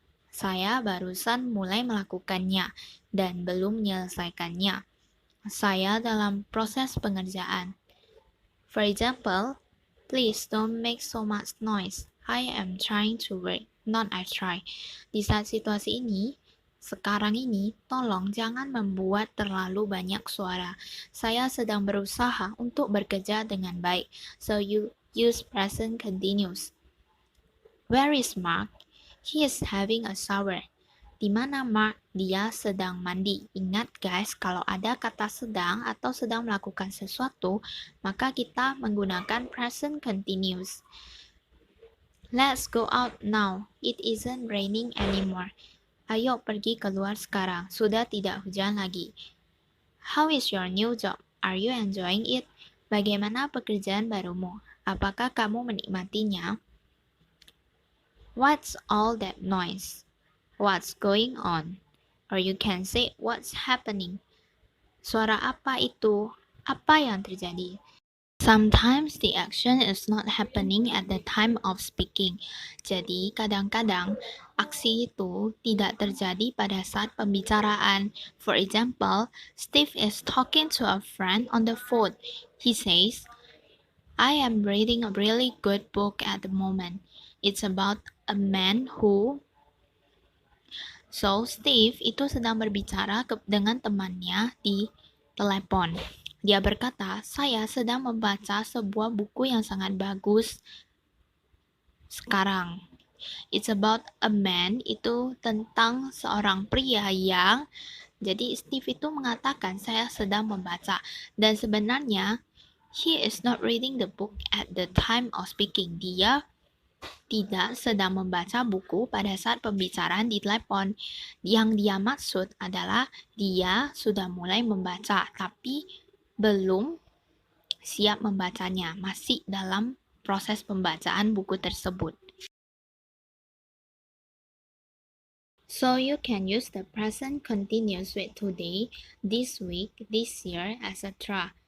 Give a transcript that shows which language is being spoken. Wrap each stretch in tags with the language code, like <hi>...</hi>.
<id>Saya barusan mulai melakukannya dan belum menyelesaikannya. Saya dalam proses pengerjaan.</id> <en>For example, please don't make so much noise. I am trying to work, not I try.</en> <id>Di saat situasi ini, sekarang ini, tolong jangan membuat terlalu banyak suara. Saya sedang berusaha untuk bekerja dengan baik.</id> <en>So you use present continuous. Where is Mark? He is having a shower.</en> <id>Di mana Mark? Dia sedang mandi. Ingat guys, kalau ada kata sedang atau sedang melakukan sesuatu, maka kita menggunakan present continuous.</id> <en>Let's go out now. It isn't raining anymore.</en> <id>Ayo pergi keluar sekarang. Sudah tidak hujan lagi.</id> <en>How is your new job? Are you enjoying it?</en> <id>Bagaimana pekerjaan barumu? Apakah kamu menikmatinya?</id> <en>What's all that noise? What's going on? Or you can say what's happening.</en> <id>Suara apa itu? Apa yang terjadi?</id> <en>Sometimes the action is not happening at the time of speaking.</en> <id>Jadi kadang-kadang aksi itu tidak terjadi pada saat pembicaraan.</id> <en>For example, Steve is talking to a friend on the phone. He says, I am reading a really good book at the moment. It's about a man who.</en> <id>So, Steve itu sedang berbicara dengan temannya di telepon. Dia berkata, saya sedang membaca sebuah buku yang sangat bagus sekarang.</id> <en>It's about a man,</en> <id>itu tentang seorang pria yang, jadi Steve itu mengatakan saya sedang membaca. Dan sebenarnya,</id> <en>he is not reading the book at the time of speaking.</en> <id>Dia tidak sedang membaca buku pada saat pembicaraan di telepon. Yang dia maksud adalah dia sudah mulai membaca, tapi belum siap membacanya, masih dalam proses pembacaan buku tersebut.</id> <en>So you can use the present continuous with today, this week, this year, etc.</en>